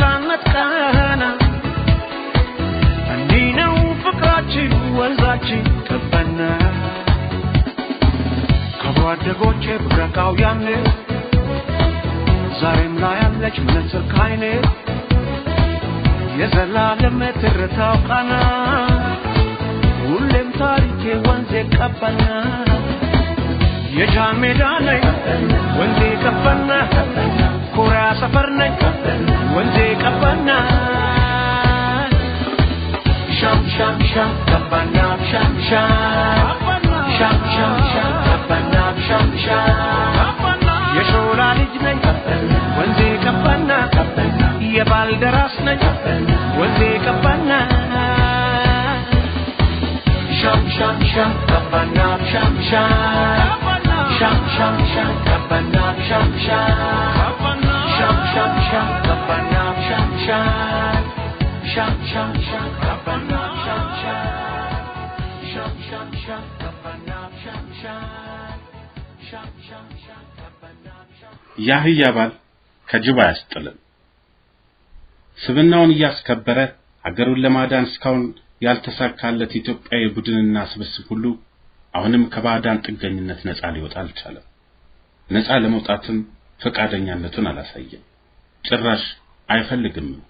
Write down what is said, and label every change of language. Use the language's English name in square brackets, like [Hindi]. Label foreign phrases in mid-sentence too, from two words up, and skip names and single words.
[English] When's that [Amharic] የጠፋው ያኔ ዛሬም ላይ ያለች መነጽር ካይኔ የዘላለም ትርታው ቃና ሁሌም ታሪኬ ወንዜ ቀበና የጃን ሜዳ ነኝ ወንዜ ቀበና ኮሪያ ሰፈር ነኝ ወንዜ ቀበና ሻም ሻም ሻም ቀበና ሻም ሻም ሻም ሻም ሻም ቀበና ሻም ሻም የሾላ ልጅ ነኝ ወንዜ ቀበና የባልደራስ ነኝ ወንዜ ቀበና ሻም ሻም ሻም ቀበና ሻም ሻም ሻም ሻም ሻም ቀበና ሻም ሻም ሻም ሻም ሻም ቀበና ሻም ሻም ሻም ሻም ሻም ቀበና ሻም ሻም ሻም ሻም ቀበና ሻም ሻም ሻም ሻም ቀበና ያህያ ባል ከጅብ አያስጥልም። ስብናውን እያስከበረ ሀገሩን ለማዳን እስካሁን ያልተሳካለት ኢትዮጵያዊ ቡድንና ስብስብ ሁሉ አሁንም ከባዕዳን ጥገኝነት ነፃ ሊወጣ አልቻለም። ነፃ ለመውጣትም ፈቃደኛነቱን አላሳየም። ጭራሽ አይፈልግም።